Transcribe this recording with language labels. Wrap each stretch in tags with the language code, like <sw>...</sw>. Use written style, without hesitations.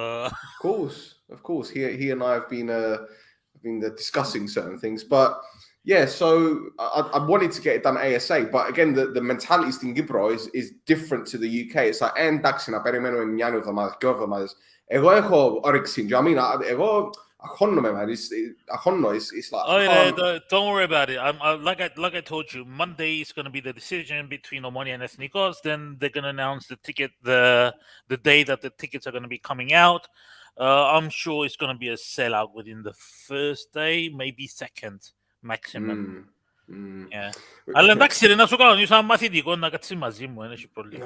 <en>Of course. He and I have been discussing certain things, but yeah. So I wanted to get it done ASA, but again, the mentality in Gibro is different to the UK. It's like</en> <el>εντάξει, περιμένουμε μια εβδομάδα, δύο εβδομάδες. Εγώ έχω όρεξη. I mean, εγώ man.</el> <en>It's like don't worry about it. Like I told you, Monday is going to be the decision between Omonoia and Ethnikos. Then they're going to announce the ticket, the day that the tickets are going to be coming out. I'm sure it's going to be a sellout within the first day, maybe second maximum. Yeah.</en> <el>Αλλά εντάξει, να σου κάνω σαν μαθητικό να κάτσεις μαζί μου, δεν έχει πρόβλημα.</el>